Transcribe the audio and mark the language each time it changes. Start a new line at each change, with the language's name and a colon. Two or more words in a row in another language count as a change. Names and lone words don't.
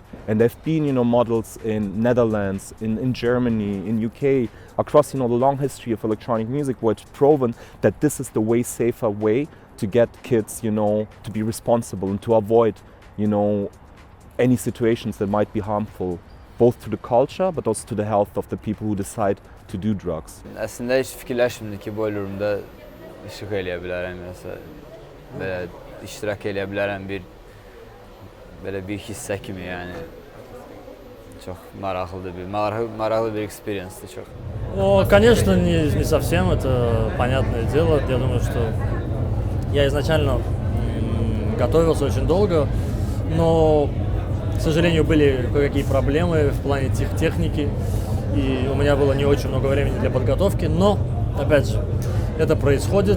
English: And there've been, you know, models in Netherlands, in Germany, in UK, across, you know, the long history of electronic music, where it's proven that this is the way safer way to get kids, you know, to be responsible and to avoid, you know, any situations that might be harmful, both to the culture but also to the health of the people who decide to do drugs.
Azerbaijani: Əslində heç fikirləşmirdim ki, Boiler Room'da işıq eləyə bilərəm, belə iştirak eləyə bilərəm belə bir hissə kimi, yəni çox maraqlı bir experience-dir çox.
Russian: Ну, конечно, не совсем, это понятное дело. Я думаю, что я изначально готовился очень долго, но, к сожалению, были кое-какие проблемы в плане техники, и у меня было не очень много времени для подготовки, но, опять же, это происходит.